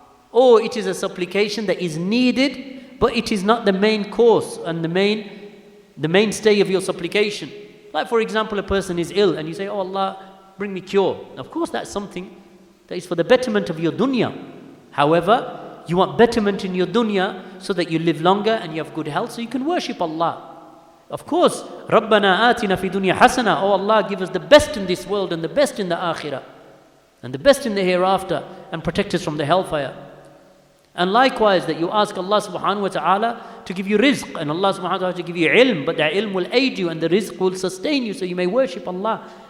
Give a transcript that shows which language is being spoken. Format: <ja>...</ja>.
<en>Or it is a supplication that is needed, but it is not the main course and the mainstay of your supplication. Like for example, a person is ill and you say, oh Allah, bring me cure. Of course, that's something that is for the betterment of your dunya. However, you want betterment in your dunya so that you live longer and you have good health so you can worship Allah. Of course,</en> <ar>رَبَّنَا آتِنَا فِي دُنْيَا حَسَنَةً.</ar> <en>Oh Allah, give us the best in this world and the best in the akhirah and the best in the hereafter, and protect us from the hellfire. And likewise, that you ask Allah subhanahu wa ta'ala to give you rizq, and Allah subhanahu wa ta'ala to give you ilm, but that ilm will aid you and the rizq will sustain you so you may worship Allah.</en>